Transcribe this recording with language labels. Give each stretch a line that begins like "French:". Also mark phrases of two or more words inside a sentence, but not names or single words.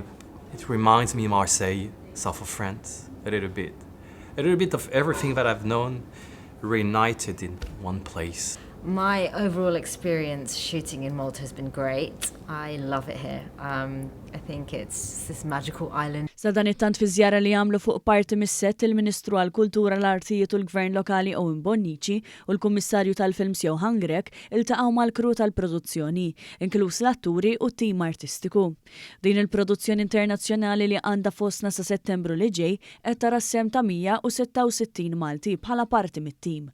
English: It reminds me of Marseille, south of France, a little bit. A little bit of everything that I've known reunited in one place. My overall experience shooting in Malta has been great. I love it here. I think it's this magical island.
Maltese: Sa dan it-tant fi żjara li għamlu fuq parti mis-sett il-Ministru għall-Kultura l-Artijiet u l-Gvern Lokali Owen Bonnici u l-Kummissarju tal-Films Johan Grek iltaqgħu mal-crew tal-produzzjoni, inkluż l-atturi u t-tim artistiku. Din il-produzzjoni internazzjonali li għandha fostna sa Settembru li ġej qed tara s-sem ta' 166 Malti bħala parti mit-tim.